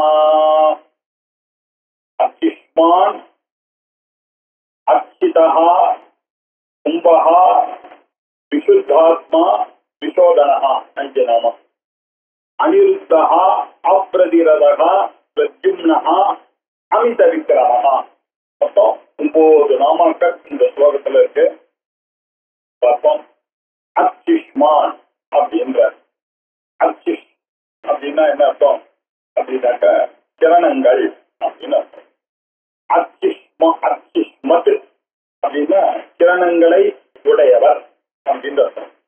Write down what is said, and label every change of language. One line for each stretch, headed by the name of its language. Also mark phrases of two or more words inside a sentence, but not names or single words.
Sanskrit: अर्चिष्मान् अर्चितः कुम्भः विशुद्धात्मा विशोधनः नाम अनिरुद्धः अप्रतिरतः प्रद्युम्नः अमित विक्रमः.
Tamil: மொத்தம் 9 நாமாக்கள் இந்த ஸ்லோகத்துல இருக்கு. பார்ப்போம். அர்ச்சிஷ்மான் அப்படின்ற அர்ச்சிஷ் அப்படின்னா என்ன அர்த்தம் அப்படின்னாக்க கிரணங்கள் அப்படின்னு அர்த்தம். அர்ச்சிஷ்மத் அப்படின்னா கிரணங்களை உடையவர் அப்படின்னு அர்த்தம்.